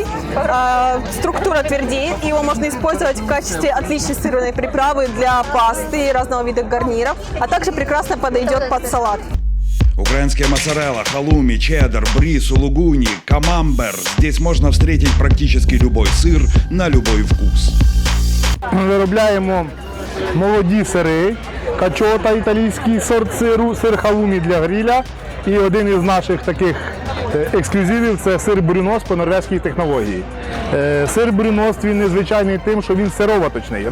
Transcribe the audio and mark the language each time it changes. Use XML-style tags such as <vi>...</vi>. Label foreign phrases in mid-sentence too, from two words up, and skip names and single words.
<ru>Структура твердеет, и его можно использовать в качестве отличной сырной приправы для пасты и разного вида гарниров, а также прекрасно подойдет под салат. Украинские моцарелла, халуми, чеддер, бри, сулугуни, камамбер. Здесь можно встретить практически любой сыр на любой вкус.</ru> <uk>Ми виробляємо молоді сири, качота, італійський сорт сиру, сир халумі для гриля. І один із наших таких ексклюзивів – це сир брюнос по норвезькій технології. Сир брюнос він незвичайний тим, що він сироваточний.</uk>